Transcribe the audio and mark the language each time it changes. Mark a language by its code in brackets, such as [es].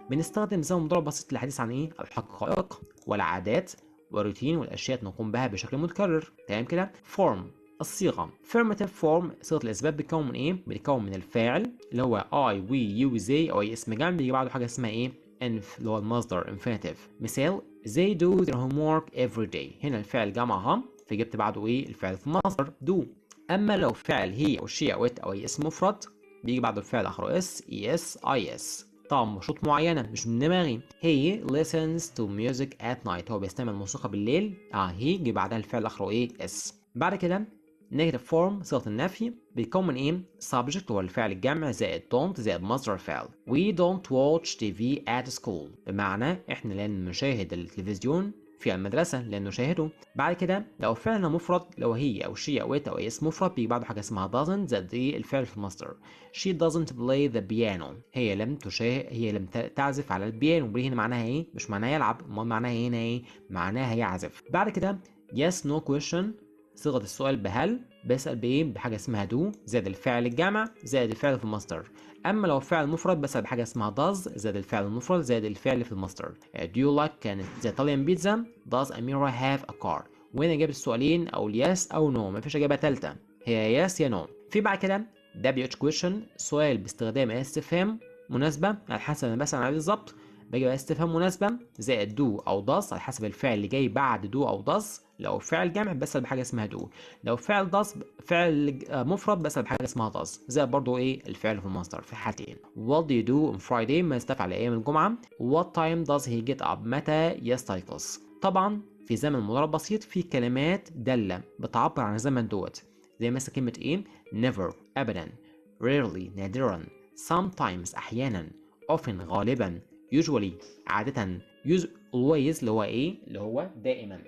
[ar] بنستخدم زمن المضارع البسيط للحديث عن ايه الحقائق والعادات والروتين والاشياء نقوم بها بشكل متكرر. تمام كده. فورم الصيغه [en] affirmative form [ar] صيغه الاثبات بتكون من ايه بتكون من الفاعل اللي هو I we you they او اي اسم جمع بيجي بعده حاجه اسمها ايه انف اللي هو المصدر infinitive. [en] مثال they do their homework every day. [ar] هنا الفعل جمعها فجبت بعده ايه الفعل في المصدر do. اما لو فعل هي او شي او it او اي اسم مفرد بيجي بعده الفعل اخره اس اي اس اي اس. طبعا بشروط معينة مش من دماغي. [en] he listens to music at night. [ar] هو بيستمع الموسيقى بالليل. [en] he [ar] جه بعدها الفعل اخره ايه اس. بعد كده [en] negative form [ar] صيغة النفي بيكون من ايه subject هو الفعل الجمع زائد don't زائد مصدر الفعل. [en] we don't watch TV at school. [ar] بمعنى احنا لا نشاهد التلفزيون في المدرسة لأن نشاهده. بعد كده لو فعلنا مفرد لو هي أو شي أو it أو أي اسم مفرد بيجي بعده حاجة اسمها doesn't زائد الفعل في المصدر. [en] she doesn't play the piano. [ar] هي لم تعزف على البيانو. بليه هنا معناها ايه مش معناها يلعب، امال معناها ايه هنا ايه معناها يعزف. بعد كده [en] yes no question [ar] صيغة السؤال بهل بسأل بايه بحاجة اسمها do زائد الفعل الجمع زائد الفعل في المصدر. اما لو فعل مفرد بسأل بحاجة اسمها does زائد الفعل المفرد زائد الفعل في المصدر. [en] do you like the Italian pizza? does Amira have a car? [ar] وهنا اجابة السؤالين او اليس او نو مفيش اجابة تالتة هي يس يا نو. في بعد كده WH question سؤال باستخدام استفهام مناسبة على حسب انا بسأل عليه بالظبط. باجي بقى استفهام مناسبة زائد دو أو does على حسب الفعل اللي جاي بعد دو أو does. لو فعل جمع بسأل بحاجة اسمها دو، لو فعل does فعل مفرد بسأل بحاجة اسمها does. زائد برضو إيه الفعل في المصدر في حالتين. [en] What do you do on Friday؟ [ar] ما يستفعل أيام الجمعة. [en] What time does he get up؟ [ar] متى يستيقظ؟ طبعا في زمن مضارع بسيط في كلمات دالة بتعبر عن الزمن دوت، زي مثلا كلمة إيه؟ never أبدا، rarely نادرا، sometimes أحيانا، often غالبا، usually عادة، always اللي هو ايه اللي هو دائما.